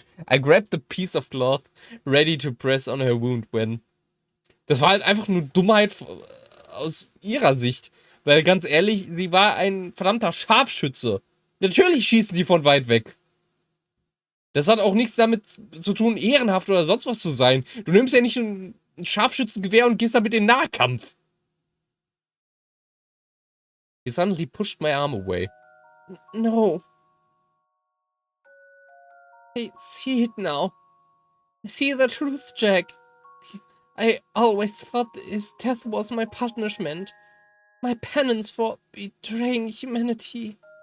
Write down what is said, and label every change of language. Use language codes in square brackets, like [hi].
[en] I grabbed the piece of cloth, ready to press on her wound when... [de] Das war halt einfach nur Dummheit aus ihrer Sicht. Weil ganz ehrlich, sie war ein verdammter Scharfschütze. Natürlich schießen die von weit weg. Das hat auch nichts damit zu tun, ehrenhaft oder sonst was zu sein. Du nimmst ja nicht ein Scharfschützengewehr und gehst damit in den Nahkampf. [en] He suddenly pushed my arm away. No. I see it now. I see the truth, Jack. I always thought his death was my punishment. My penance for betraying humanity.